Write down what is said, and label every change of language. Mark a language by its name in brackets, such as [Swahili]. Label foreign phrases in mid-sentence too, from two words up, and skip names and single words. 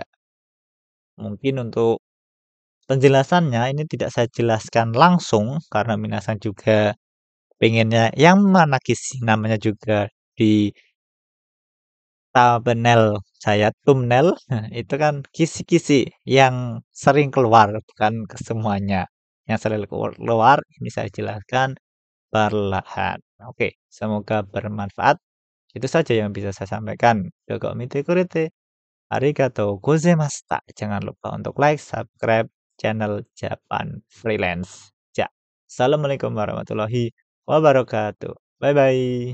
[Indonesian] Mungkin untuk penjelasannya ini tidak saya jelaskan langsung karena minasan juga pengennya yang mana kisi namanya juga di thumbnail saya thumbnail. Nah, itu kan kisi-kisi yang sering keluar bukan ke semuanya. Yang sering keluar ini saya jelaskan perlahan. Oke, semoga bermanfaat. Itu saja yang bisa saya sampaikan. [Japanese] ドゴ見てくれて。ありがとうございました. [Indonesian] Jangan lupa untuk [English] like, subscribe [Indonesian] channel Japan Freelance. Ja. [Arabic] السلام عليكم ورحمة الله وبركاته. [English] Bye bye.